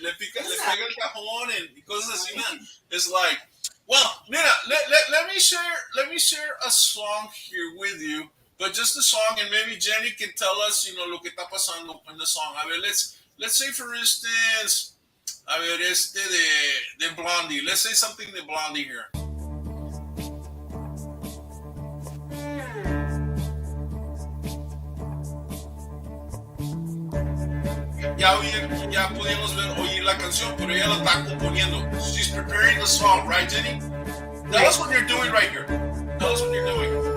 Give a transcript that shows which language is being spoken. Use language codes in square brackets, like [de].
[es] Le pega el cajón y cosas así, man. [en] It's like, well, [es] mira, [en] let me share a song here with you, but just a song, and maybe Jenny can tell us, [es] lo que está pasando [en] in the song. [es] A ver, [en] let's say for instance, [es] a ver, [en] de Blondie. Let's say something de Blondie here. [es] Ya podíamos oír la canción, pero ella la está componiendo. [en] She's preparing the song, right, Jenny? Tell us what you're doing right here. Tell us what you're doing.